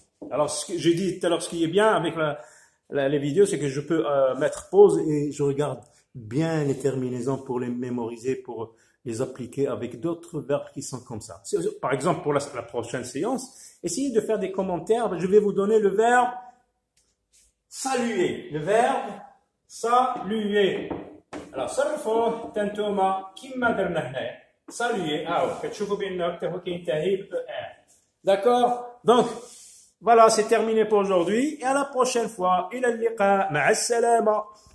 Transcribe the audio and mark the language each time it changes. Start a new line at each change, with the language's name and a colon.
French: Alors, ce que j'ai dit tout à l'heure, ce qui est bien avec les vidéos, c'est que je peux mettre pause et je regarde bien les terminaisons pour les mémoriser, pour les appliquer avec d'autres verbes qui sont comme ça. Par exemple, pour la prochaine séance, essayez de faire des commentaires. Je vais vous donner le verbe saluer. Le verbe saluer. Alors,
Arabic: صرفوه تنتوما كما درنا هنايا.
French: Saluer.
Arabic: كتشوفوا بأنه حتى هو كينتهي ب ER.
French: D'accord? Donc, voilà, c'est terminé pour aujourd'hui. Et à la prochaine fois.
Arabic: إلى اللقاء. مع السلامة.